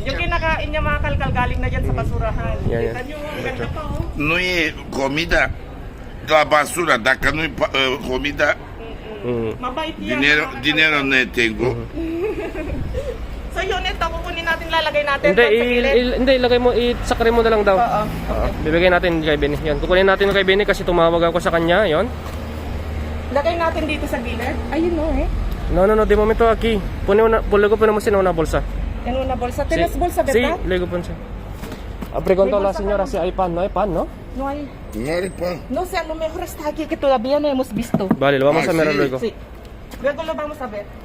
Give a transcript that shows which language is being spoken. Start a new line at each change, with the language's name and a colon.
Filipino: Yung kinakain niya mga kalkal galing na dyan sa basurahan. Yan, yan. Kita niyo, ang ganda pa oh.
Spanish: No hay comida. La basura, de acá no hay comida.
Filipino: Mabait yan.
Spanish: Dinero no tengo.
Filipino: So yun, ito, kukunin natin, lalagay natin. Hindi, doon sa gilid. hindi, ilagay mo, isakrin mo na lang daw. Oo. Bibigay natin kay Benny. Yan, kukunin natin kay Benny kasi tumawag ako sa kanya, yon. Lagay natin dito sa gilid. Ayun no eh.
Spanish: No, de momento aquí. Luego ponemos en una bolsa. En una bolsa. ¿Tienes bolsa, Sí, verdad? luego ponse. Preguntó la señora si hay pan. No hay pan, ¿no? No hay. No hay pan. No sé, a lo mejor está aquí que todavía no hemos visto. Vale, lo vamos Ah, a mirar sí. luego. Sí. Luego lo vamos a ver.